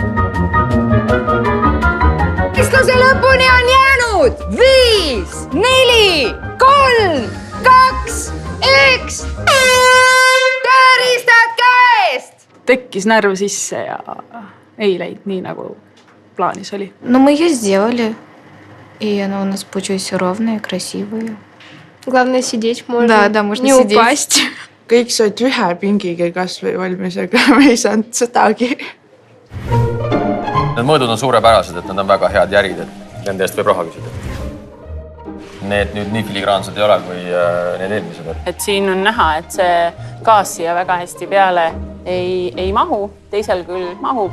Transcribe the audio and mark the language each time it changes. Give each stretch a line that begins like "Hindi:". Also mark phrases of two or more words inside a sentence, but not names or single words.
Estonian: Võistluse lõpuni on jäänud minut, 5, 4, 3, 2, 1. tööriistad käest! Tekkis närv sisse ja ei läinud nii, nagu plaanis oli.
Russian: Но мы ее сделали. И она у нас получилась ровная, красивая. Главное сидеть можно. Да, можно не сидеть. упасть.
Estonian: kõik said ühe pingiga kasvõi valmis, aga me ei saanud sedagi. Need mõõdud on suurepärased, et nad on väga head järid, et nende eest võib raha küsida. Need nüüd nii filigraansed ei ole kui need eelmised. Et siin on näha, et see gaas siia väga hästi peale ei mahu, teisel küll mahub.